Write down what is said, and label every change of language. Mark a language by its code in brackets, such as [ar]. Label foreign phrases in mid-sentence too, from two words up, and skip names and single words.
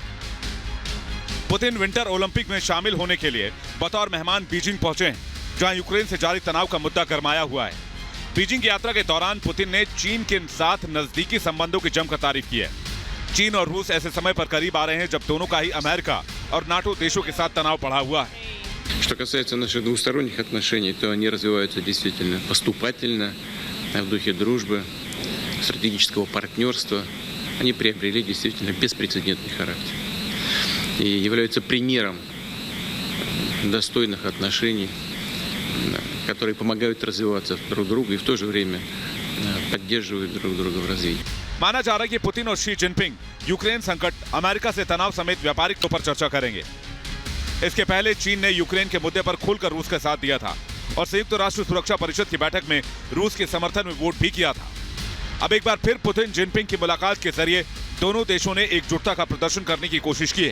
[hi] पुतिन विंटर ओलंपिक में शामिल होने के लिए बतौर मेहमान बीजिंग पहुंचे हैं, जहां यूक्रेन से जारी तनाव का मुद्दा गरमाया हुआ है। बीजिंग की यात्रा के दौरान पुतिन ने चीन के साथ नजदीकी संबंधों की जमकर तारीफ की है। चीन और रूस ऐसे समय पर करीब आ रहे हैं जब दोनों का ही अमेरिका और नाटो देशों के साथ तनाव बढ़ा हुआ है। [ru] Что касается наших двусторонних отношений, то они развиваются действительно поступательно, в духе дружбы, стратегического партнерства. Они приобрели действительно беспрецедентный характер и являются примером достойных отношений, которые помогают развиваться друг другу и в то же время поддерживают друг друга в развитии. [hi] माना जा रहा है कि पुतिन और शी जिनपिंग यूक्रेन संकट, अमेरिका से तनाव समेत व्यापारिक तौर पर चर्चा करेंगे। इसके पहले चीन ने यूक्रेन के मुद्दे पर खुलकर रूस का साथ दिया था और संयुक्त राष्ट्र सुरक्षा परिषद की बैठक में रूस के समर्थन में वोट भी किया था। अब एक बार फिर पुतिन जिनपिंग की मुलाकात के जरिए दोनों देशों ने एकजुटता का प्रदर्शन करने की कोशिश की है।